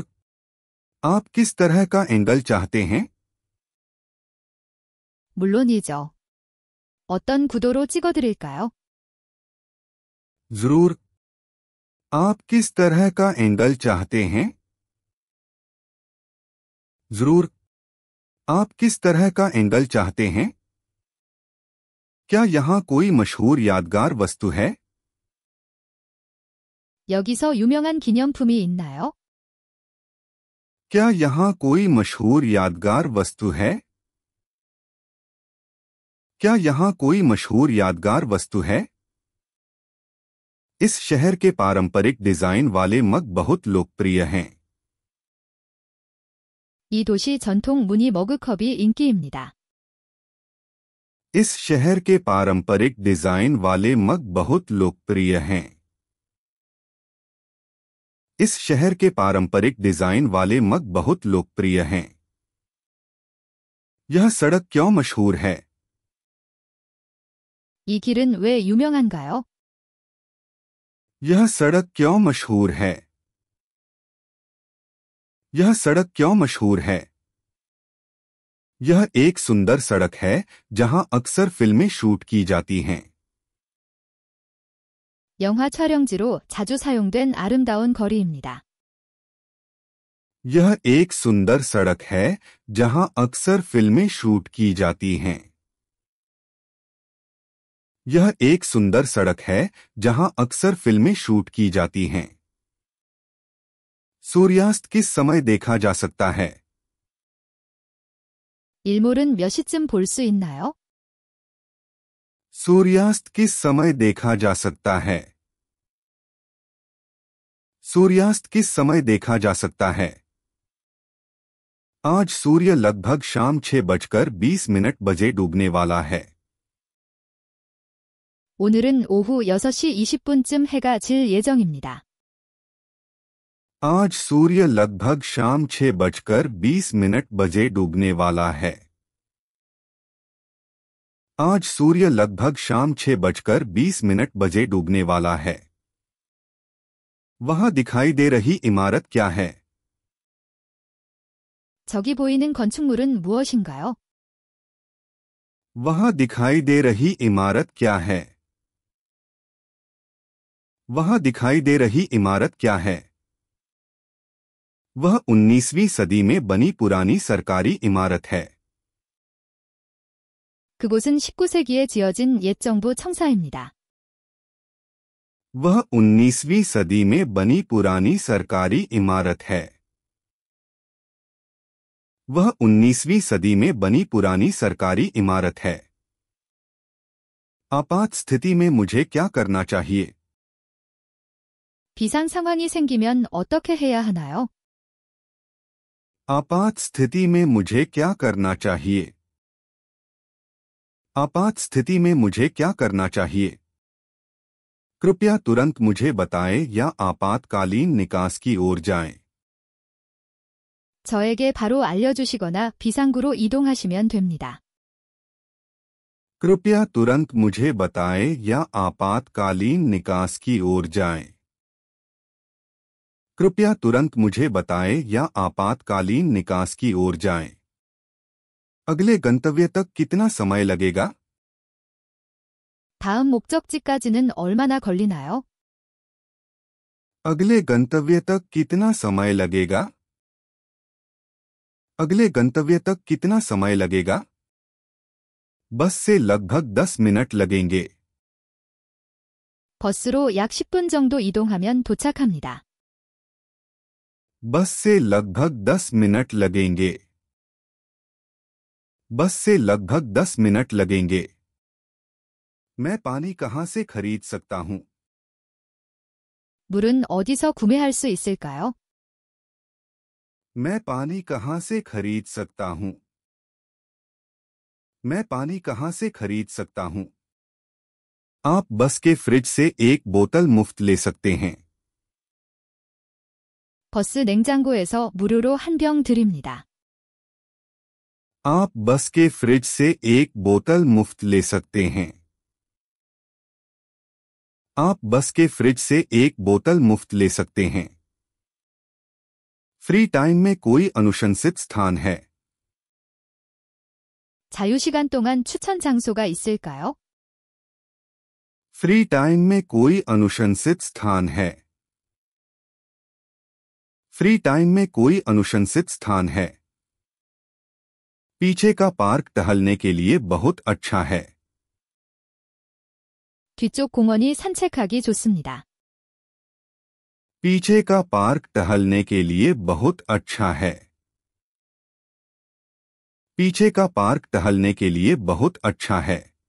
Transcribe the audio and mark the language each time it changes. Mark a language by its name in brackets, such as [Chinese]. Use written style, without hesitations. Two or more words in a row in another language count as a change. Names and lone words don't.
[Hindi] आप किस तरह का एंगल चाहते हैं? [Korean] 물론이죠. 어떤 구도로 찍어드릴까요? [Hindi] जरूर। आप किस तरह का एंगल चाहते हैं? जरूर। आप किस तरह का एंगल चाहते हैं? क्या यहाँ कोई मशहूर यादगार वस्तु है? [Korean] 여기서 유명한 기념품이 있나요? [Hindi] क्या यहाँ कोई मशहूर यादगार वस्तु है? क्या यहाँ कोई मशहूर यादगार वस्तु है? इस शहर के पारंपरिक डिजाइन वाले मग बहुत लोकप्रिय हैं। [Korean] 이 도시 전통 무늬 머그컵이 인기입니다. [Hindi] इस शहर के पारंपरिक डिजाइन वाले मग बहुत लोकप्रिय हैं। इस शहर के पारंपरिक डिजाइन वाले मग बहुत लोकप्रिय हैं। यह सड़क क्यों मशहूर है? [Korean] 이 길은 왜 유명한가요? [Hindi] यह सड़क क्यों मशहूर है? यह सड़क क्यों मशहूर है? यह एक सुंदर सड़क है जहां अक्सर फिल्में शूट की जाती हैं। [Korean] 영화 촬영지로 자주 사용된 아름다운 거리입니다. [Hindi] यह एक सुंदर सड़क है जहां अक्सर फिल्में शूट की जाती हैं। यह एक सुंदर सड़क है जहां अक्सर फिल्में शूट की जाती हैं। सूर्यास्त किस समय देखा जा सकता है? [Korean] 일몰은 몇 시쯤 볼 수 있나요? [Hindi] सूर्यास्त किस समय देखा जा सकता है? सूर्यास्त किस समय देखा जा सकता है? आज सूर्य लगभग शाम 6:20 बजे डूबने वाला है। [Korean] 오늘은 오후 6시 20분쯤 해가 질 예정입니다. [Hindi] आज सूर्य लगभग शाम 6:20 बजे डूबने वाला है। आज सूर्य लगभग शाम 6:20 बजे डूबने वाला है। वहां दिखाई दे रही इमारत क्या है? [Korean] 저기 보이는 건축물은 무엇인가요? [Hindi] वहां दिखाई दे रही इमारत क्या है? वहां दिखाई दे रही इमारत क्या है? वह 19वीं सदी में बनी पुरानी सरकारी इमारत है। [Korean] 그곳은 19세기에 지어진 옛 정부 청사입니다. [Hindi] वह 19वीं सदी में बनी पुरानी सरकारी इमारत है। वह 19वीं सदी में बनी पुरानी सरकारी इमारत है। आपात स्थिति में मुझे क्या करना चाहिए? [Korean] 비상 상황이 생기면 어떻게 해야 하나요? [Hindi] आपात स्थिति में मुझे क्या करना चाहिए? आपात स्थिति में मुझे क्या करना चाहिए? कृपया तुरंत मुझे बताएं या आपातकालीन निकास की ओर जाएं। [Korean] 저에게 바로 알려주시거나 비상구로 이동하시면 됩니다. [Hindi] कृपया तुरंत मुझे बताएं या आपातकालीन निकास की ओर जाएं। कृपया तुरंत मुझे बताएं या आपातकालीन निकास की ओर जाएं। अगले गंतव्य तक कितना समय लगेगा? [Korean] 다음 목적지까지는 얼마나 걸리나요? [Hindi] अगले गंतव्य तक कितना समय लगेगा? अगले गंतव्य तक कितना समय लगेगा? बस से लगभग 10 मिनट लगेंगे। [Korean] 버스로 약 10분 정도 이동하면 도착합니다. [Hindi] बस से लगभग 10 मिनट लगेंगे। बस से लगभग 10 मिनट लगेंगे। मैं पानी कहां से खरीद सकता हूं? [Korean] 물은 어디서 구매할 수 있을까요? [Hindi] मैं पानी कहां से खरीद सकता हूं? मैं पानी कहां से खरीद सकता हूं? आप बस के फ्रिज से एक बोतल मुफ्त ले सकते हैं। [Korean] 버스 냉장고에서 무료로 한 병 드립니다. [Hindi] आप बस के फ्रिज से एक बोतल मुफ्त ले सकते हैं। आप बस के फ्रिज से एक बोतल मुफ्त ले सकते हैं। [English] free time [Hindi] में कोई अनुशंसित स्थान है? [Korean] 자유시간 동안 추천 장소가 있을까요? [English] free time [Hindi] में कोई अनुशंसित स्थान है? [English] free time [Hindi] में कोई अनुशंसित स्थान है? पीछे का पार्क टहलने के लिए बहुत अच्छा है। [Korean] 뒤쪽 공원이 산책하기 좋습니다. [Hindi] पीछे का पार्क टहलने के लिए बहुत अच्छा है। पीछे का पार्क टहलने के लिए बहुत अच्छा है।